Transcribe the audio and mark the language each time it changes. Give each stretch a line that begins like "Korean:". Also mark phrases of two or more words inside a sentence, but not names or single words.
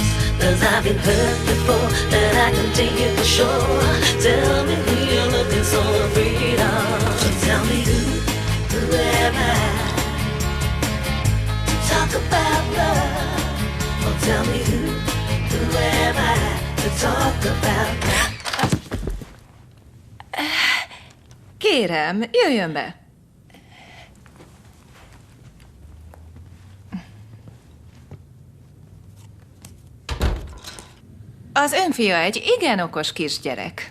English: 'Cause I've been hurt before, and I can take it for sure. Tell me who you're looking so afraid of. So tell me who am I? To talk about love. Oh, tell me who am I? To talk about love.
Hungarian: Kérem, jöjjön be. Az ön fia egy igen okos kisgyerek.